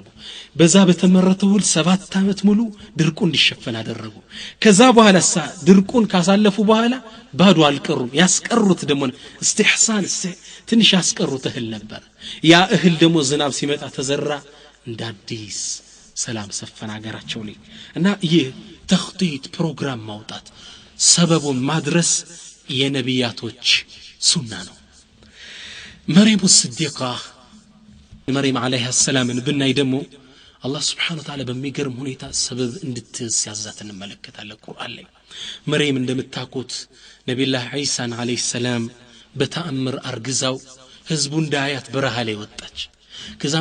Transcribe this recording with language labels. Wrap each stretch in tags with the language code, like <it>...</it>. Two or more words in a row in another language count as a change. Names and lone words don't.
<am>በዛ በተመረተው 7 ዓመት ሙሉ ድርቁ እንዲሸፈን አደረጉ ከዛ በኋላ ድርቁን ካሳለፉ በኋላ ባዶ አልቀሩም ያስቀሩት ደግሞ استحسان ትንሽ ያስቀሩት እህል ነበር ያ እህል ደግሞ ዝናብ ሲመጣ ተዘራ እንደ አዲስ ሰላም ሰፈን አገራቸው ላይ እና ይህ ተኽጢጥ ፕሮግራም ማውጣት ሰበቡን ማድረስ የነቢያቶች ሱና ነው መርየም الصديقة መርየም</am> <ar>عليها السلام</ar> <am>ብናይ ደግሞ አላህ</am> <ar>سبحانه وتعالى</ar> <am>በሚገርም ሁኔታ ሰበብ እንድትያዛት እንመለከታለን ቁርአን ላይ መርየም እንደምታውቁት ነብዩላህ ዒሳን</am> <ar>عليه السلام</ar> <am>በተአምር አርግዛው ህዝቡ እንዳያት በረሃ ላይ ወጣች ከዛም</am>